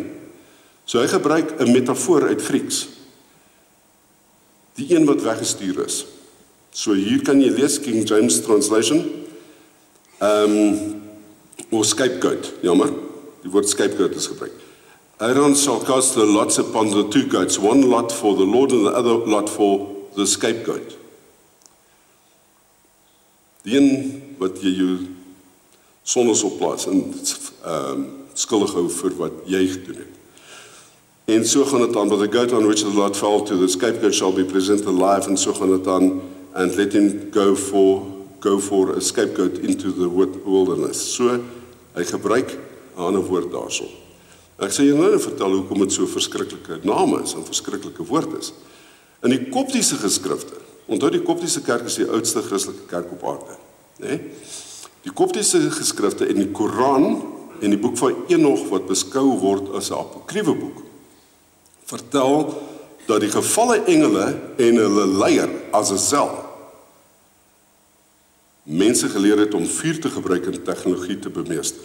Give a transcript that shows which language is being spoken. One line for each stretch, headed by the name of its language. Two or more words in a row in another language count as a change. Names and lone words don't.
Afrikaans: So hy gebruik 'n metafoor uit Grieks. Die een wat weggestuur is. So hier kan jy lees King James translation. Of scapegoat, jammer. Die woord scapegoat is gebruik.
English: Aaron shall cast the lots upon the two goats, one lot for the Lord and the other lot for the scapegoat.
Afrikaans: Die een wat jy jou sondes op plaas en skuldig hou vir wat jy gedoen het. En so gaan het aan,
English: but the goat on which the lot fell to, the scapegoat shall be presented alive,
Afrikaans: en so gaan het aan,
English: and let him go for a scapegoat into the wilderness.
Afrikaans: So, hy gebruik 'n ander woord daarso. Ek sê jy nou vertel hoekom dit so 'n verskriklike naam is, en verskriklike woord is. In die Koptiese geskrifte, onthou die Koptiese kerk is die oudste Christelike kerk op aarde, né? Die Koptiese geskrifte en die Koran en die boek van Enoch wat beskou word as 'n apokriewe boek, vertel dat die gevalle engele en hulle leier, Azazel, mense geleer het om vuur te gebruik en tegnologie te bemeester.